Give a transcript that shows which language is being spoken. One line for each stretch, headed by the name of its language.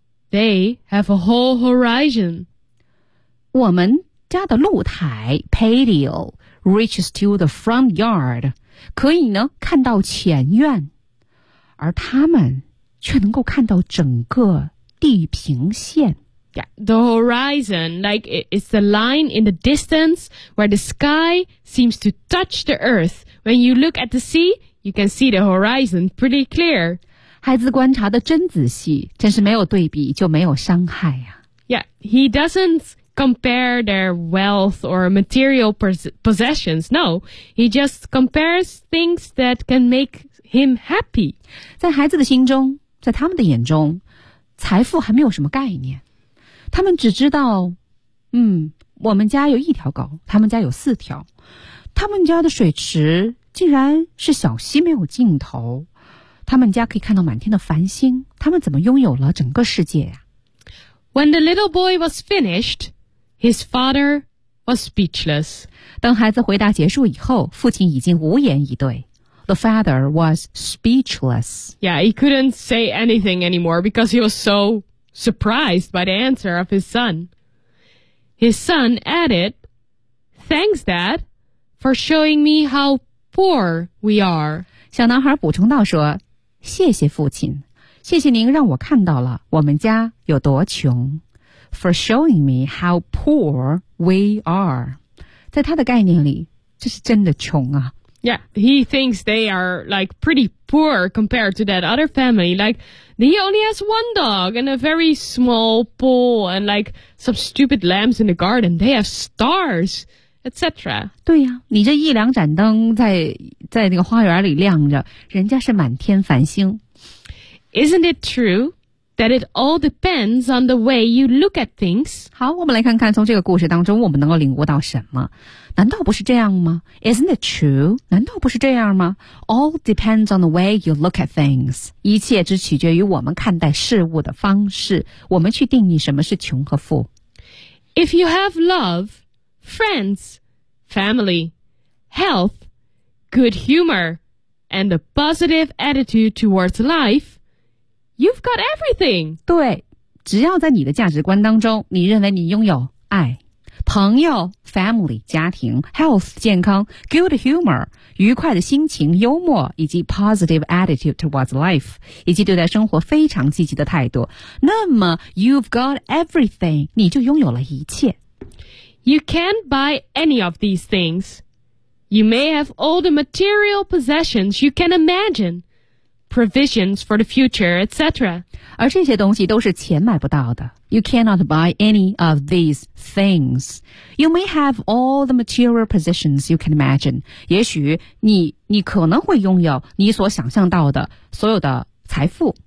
English: They have a whole horizon.
Chinese: 我们家的露台
English: patio reaches to the front yard.
Chinese: 可以呢看到前院，而他们却能够看到整个地平线。
English: Yeah, the horizon, like it's the line in the distance where the sky seems to touch the earth. When you look at the sea, you can see the horizon pretty clear.
Chinese: 孩子观察的真仔细，真是没有对比就没有伤害啊。
English: Yeah, he doesn't compare their wealth or material possessions. No, he just compares things that can make him happy.
Chinese: 在孩子的心中，在他们的眼中，财富还没有什么概念。他们只知道，我们家有一条狗，他们家有四条，他们家的水池竟然是小溪没有尽头，他们家可以看到满天的繁星，他们怎么拥有了整个世界呀？
English: When the little boy was finished, his father was speechless.
Chinese: 当孩子回答结束以后，父亲已经无言以对。
English: The father was speechless. Yeah, he couldn't say anything anymore because he was so... surprised by the answer of his son. His son added, Thanks, Dad, for showing me how poor we are.
Chinese: 小男孩补充道说，谢谢父亲，谢谢您让我看到了我们家有多穷。
English: For showing me how poor we are.
Chinese: 在他的概念里，这是真的穷啊。
English: Yeah, he thinks they are like pretty poor compared to that other family. Like, he only has one dog and a very small pool and like some stupid lambs in the garden. They have stars, etc.
Chinese: 对呀、啊，你这一两盏灯在那个花园里亮着，人家是满天繁星。
English: Isn't it true that it all depends on the way you look at things?
Chinese: 好，我们来看看从这个故事当中我们能够领悟到什么。难道不是这样吗?
English: Isn't it true?
Chinese: 难道不是这样吗?
English: All depends on the way you look at things.
Chinese: 一切只取决于我们看待事物的方式。我们去定义什么是穷和富。
English: If you have love, friends, family, health, good humor, and a positive attitude towards life, you've got everything.
Chinese: 对,只要在你的价值观当中,你认为你拥有爱。朋友 family 家庭 health 健康
English: good humor
Chinese: 愉快的心情幽默以及
English: positive attitude towards life
Chinese: 以及对待生活非常积极的态度那么
English: you've got everything
Chinese: 你就拥有了一切
English: You can't buy any of these things You may have all the material possessions you can imagine provisions for the future etc
Chinese: 而这些东西都是钱买不到的
English: You cannot buy any of these things. You may have all the material possessions you can imagine.
Chinese: 也许你可能会拥有你所想象到的所有的财富。